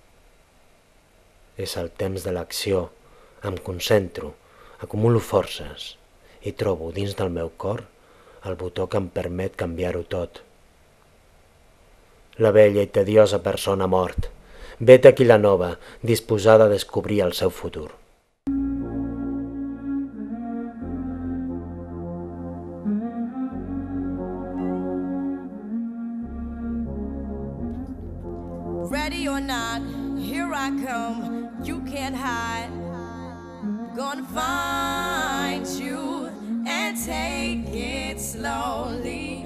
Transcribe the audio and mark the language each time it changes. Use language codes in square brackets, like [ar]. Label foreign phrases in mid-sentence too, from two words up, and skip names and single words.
[ca] És el temps de l'acció, em concentro, acumulo forces i trobo dins del meu cor el botó que em permet canviar-ho tot. La vella i tediosa persona mort, vet aquí la nova, disposada a descobrir el seu futur. [en] Ready or not, here I come, you can't hide. Gonna find you and take it slowly.